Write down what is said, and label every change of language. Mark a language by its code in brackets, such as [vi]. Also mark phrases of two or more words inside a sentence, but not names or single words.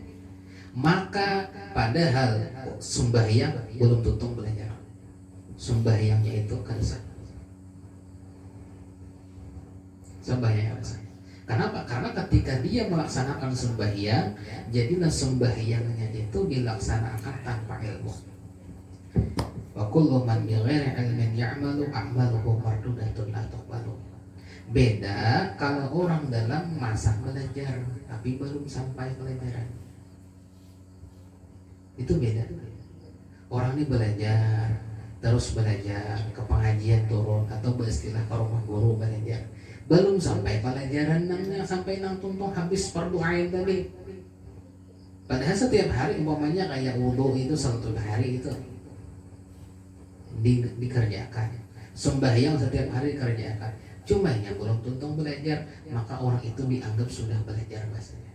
[bjn] Maka padahal sembahyang belum tuntung belajar, sembahyangnya itu kada sah. Sembahyang apa sah? Kenapa? Karena ketika dia melaksanakan sembahyang, jadilah sembahyangnya itu dilaksanakan tanpa ilmu. [ar] وكل من بغير علم يعمل أعماله مردودة لا تقبل. [bjn] Beda kalau orang dalam masa belajar tapi belum sampai pelajaran. Itu beda. Orang ini belajar, terus belajar ke pengajian turun atau beristilah ke rumah guru belajar. Belum sampai pelajaran nangnya, sampai nang tuntung habis fardu ain tadi. Padahal setiap hari umpamanya kayak wudu itu 1 hari itu dikerjakan. Sembahyang setiap hari dikerjakan. Cuma yang belum tuntung belajar, maka orang itu dianggap sudah belajar bahasanya.